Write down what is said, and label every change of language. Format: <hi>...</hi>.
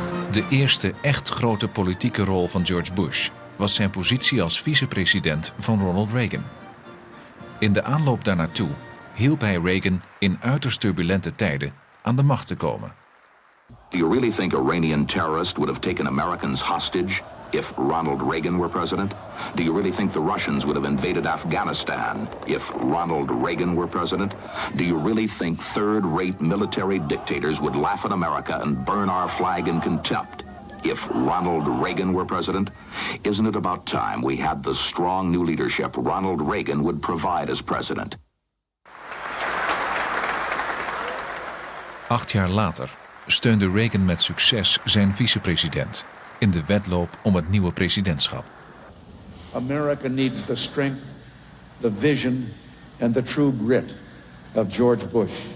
<nl>De eerste echt grote politieke rol van George Bush was zijn positie als vicepresident van Ronald Reagan. In de aanloop daarnaartoe hielp hij Reagan in uiterst turbulente tijden aan de macht te komen.</nl> <en>Do you really think Iranian terrorists would have taken Americans hostage if Ronald Reagan were president? Do you really think the Russians would have invaded Afghanistan if Ronald Reagan were president? Do you really think third-rate military dictators would laugh at America and burn our flag in contempt if Ronald Reagan were president? Isn't it about time we had the strong new leadership Ronald Reagan would provide as president?</en> <nl>8 jaar later steunde Reagan met succes zijn vicepresident in de wedloop om het nieuwe presidentschap.</nl> <en>America needs the strength, the vision and the true grit of George Bush.</en>